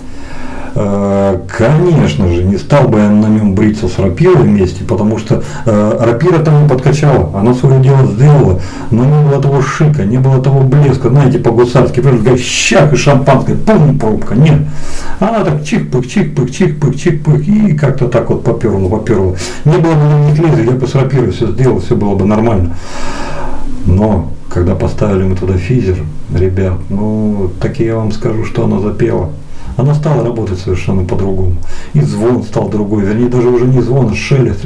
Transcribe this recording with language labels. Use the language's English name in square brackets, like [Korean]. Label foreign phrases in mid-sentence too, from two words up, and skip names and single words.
[Russian] Конечно же, не стал бы я на нем бриться с рапирой вместе, потому что рапира там не подкачала, она свое дело сделала, но не было того шика, не было того блеска, знаете, по-гусарски, прям щах и шампанское, пум, пробка, нет. Она так чих-пык, чих-пык, чих-пык, чих-пык, и как-то так вот поперла. Не было бы ни лезвия, я бы с рапирой все сделал, все было бы нормально. Но когда поставили мы туда физер, ребят, ну, так я вам скажу, что она запела. Она стала работать совершенно по-другому. И звон стал другой, вернее, даже уже не звон, а шелест.